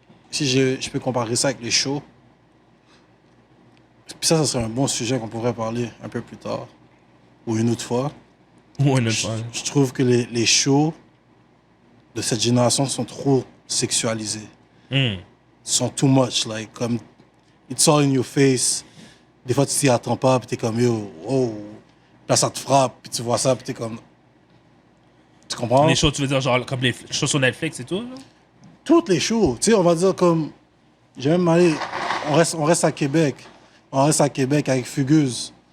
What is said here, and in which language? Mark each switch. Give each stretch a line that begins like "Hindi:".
French: Si je peux comparer ça avec les shows, puis ça serait un bon sujet qu'on pourrait parler un peu plus tard, ou une autre fois. Je trouve que les shows de cette génération sont trop sexualisés. Sont
English: too much, like,
French: comme,
English: it's all in your face.
French: Des fois, tu t'y attends pas, puis t'es comme, yo, oh. Là, ça te frappe, puis tu vois ça, puis t'es comme... Tu comprends? Les shows, tu veux dire, genre, comme les shows sur Netflix et tout, là? Toutes les shows, tu sais, on va dire comme... J'ai même allé... On reste à Québec. On reste à Québec avec Fugueuse.